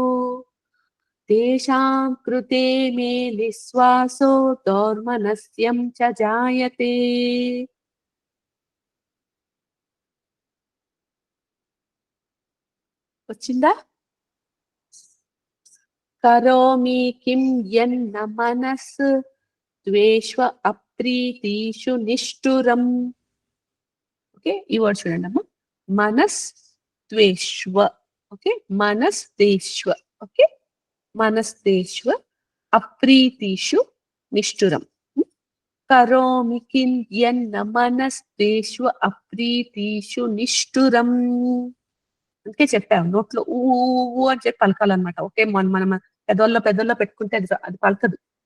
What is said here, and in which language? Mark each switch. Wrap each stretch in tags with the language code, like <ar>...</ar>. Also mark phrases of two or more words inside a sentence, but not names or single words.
<sa>तेषां कृते मे निःश्वासो दौर्मनस्यं च जायते వచ్చిందా करोमि किं यन्न मनस् द्वेष्व अप्रीतिषु निष्ठुरम्</sa> <te>ఓకే ఈ వర్డ్ చూడండి అమ్మా</te> <sa>మనస్ ద్వేష్వ</sa> <te>ఓకే</te> <sa>మనస్ దేష్వ</sa> <te>ఓకే</te> <sa>మనస్ దేష్వ అప్రీతిషు నిష్ఠురం కరోమి కిం యన్న మనస్ దేష్వ అప్రీతిషు నిష్ఠురం</sa> <te>అందుకే చెప్పాము నోట్లో ఊ అని చెప్పి పలకాలన్నమాట ఓకే మనం పెద్దల్లో పెట్టుకుంటే అది పలకదు</te>